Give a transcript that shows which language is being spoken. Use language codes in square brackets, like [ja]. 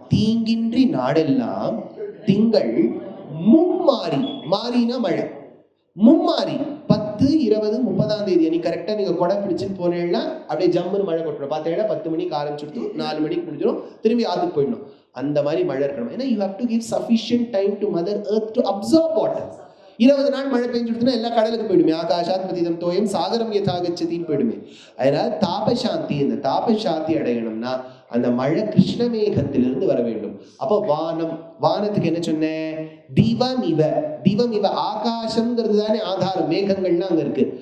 [ta] தீங்கின்றி நாடெல்லாம் திங்கள் மும்மாறி. மாறினா மழை, மும்மாறி 10, 20, 30ஆம் தேதி அன்னைக்கு கரெக்டா நீங்க கொடை பிடிச்சுன்னு போனீங்கன்னா அப்படியே ஜம்முன்னு மழை கொட்டணும். பார்த்தீங்கன்னா 10 மணிக்கு ஆரம்பிச்சுட்டு 4 மணிக்கு முடிஞ்சிடும், திரும்பி ஆத்துக்கு போயிடணும். அந்த மாதிரி மழை இருக்கணும். ஏன்னா [en] you have to give sufficient time to mother earth to absorb water. [ta] 20 நாள் மழை பெஞ்சுடுதுன்னா எல்லா கடலுக்கு போயிடுமே. ஆகாஷாத் பதிதம் தோயம் சாகரம் யதாகச்சதின்னு போயிடுமே. அதனால தாபசாந்தி, இந்த தாபசாந்தி அடையணும்னா அந்த மழை கிருஷ்ணமேகத்திலிருந்து வர வேண்டும். அப்போ வானம், வானத்துக்கு என்ன சொன்னேன், திவம் இவ. திவம் இவ ஆகாசம்ங்கிறது தானே ஆதாரம், மேகங்கள்லாம் அங்க இருக்கு.